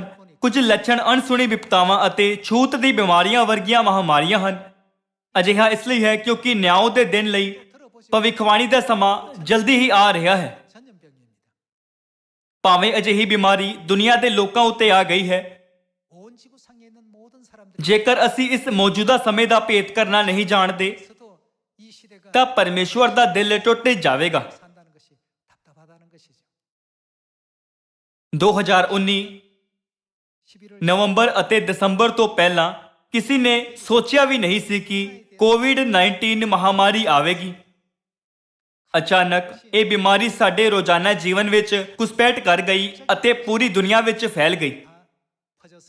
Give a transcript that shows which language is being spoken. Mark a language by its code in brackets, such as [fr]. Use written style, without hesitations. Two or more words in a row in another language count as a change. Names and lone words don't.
[pa] ਕੁਝ ਲੱਛਣ ਅਣਸੁਣੀ ਵਿਪਤਾਵਾਂ ਅਤੇ ਛੂਤ ਦੀ ਬਿਮਾਰੀਆਂ ਵਰਗੀਆਂ ਮਹਾਮਾਰੀਆਂ ਹਨ। ਅਜਿਹਾ ਇਸ ਲਈ ਹੈ ਕਿਉਂਕਿ ਨਿਆਂ ਦੇ ਦਿਨ ਲਈ ਭਵਿੱਖਬਾਣੀ ਦਾ ਸਮਾਂ ਜਲਦੀ ਹੀ ਆ ਰਿਹਾ ਹੈ। [ko] 전염병입니다. [pa] ਭਾਵੇਂ ਅਜਿਹੀ ਬਿਮਾਰੀ ਦੁਨੀਆ ਦੇ ਲੋਕਾਂ ਉੱਤੇ ਆ ਗਈ ਹੈ, [ko] 온 지구상에 있는 모든 사람들이 [pa] ਜੇਕਰ ਅਸੀਂ ਇਸ ਮੌਜੂਦਾ ਸਮੇਂ ਦਾ ਭੇਤ ਕਰਨਾ ਨਹੀਂ ਜਾਣਦੇ [ko] 있어도 이 시대가 [pa] ਤਾਂ ਪਰਮੇਸ਼ਵਰ ਦਾ ਦਿਲ ਟੁੱਟ ਜਾਵੇਗਾ। [ko] 산다는 것이 답답하다는 것이죠. 2019 11월 [pa] ਨਵੰਬਰ ਅਤੇ ਦਸੰਬਰ ਤੋਂ ਪਹਿਲਾਂ ਕਿਸੇ ਨੇ ਸੋਚਿਆ ਵੀ ਨਹੀਂ ਸੀ ਕਿ ਕੋਵਿਡ-19 ਮਹਾਮਾਰੀ ਆਵੇਗੀ। ਅਚਾਨਕ ਇਹ ਬਿਮਾਰੀ ਸਾਡੇ ਰੋਜ਼ਾਨਾ ਜੀਵਨ ਵਿੱਚ ਘੁਸਪੈਠ ਕਰ ਗਈ ਅਤੇ ਪੂਰੀ ਦੁਨੀਆ ਵਿੱਚ ਫੈਲ ਗਈ। [ko] 퍼져서